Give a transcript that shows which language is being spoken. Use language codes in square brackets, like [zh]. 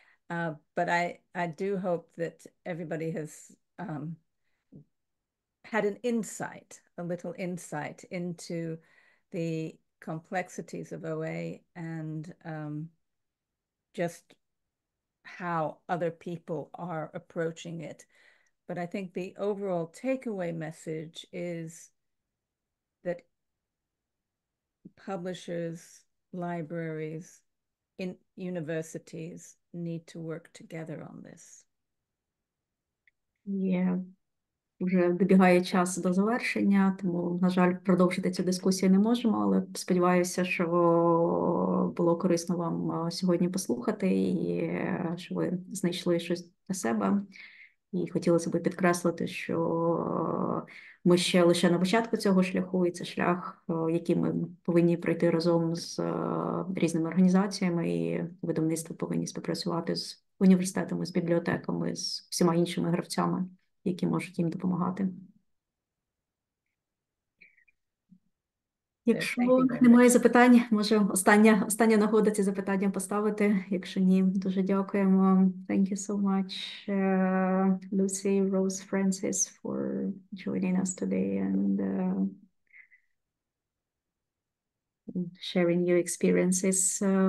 [en] But I do hope that everybody has had an insight, a little insight into the complexities of OA and just how other people are approaching it. But I think the overall takeaway message is that publishers, libraries, in universities need to work together on this. Yeah. [uk] Вже добігає час до завершення, тому, на жаль, продовжити цю дискусію не можемо, але сподіваюся, що було корисно вам сьогодні послухати і що ви знайшли щось для себе. І хотілося б підкреслити, що ми ще лише на початку цього шляху, і це шлях, який ми повинні пройти разом з різними організаціями, і видавництво повинні співпрацювати з університетами, з бібліотеками, з всіма іншими гравцями, які можуть їм допомагати. Якщо немає запитань, може остання нагода ці запитання поставити. Якщо ні, дуже дякуємо. [en] Thank you so much, Lucy, Ros, Francis, for joining us today and sharing your experiences.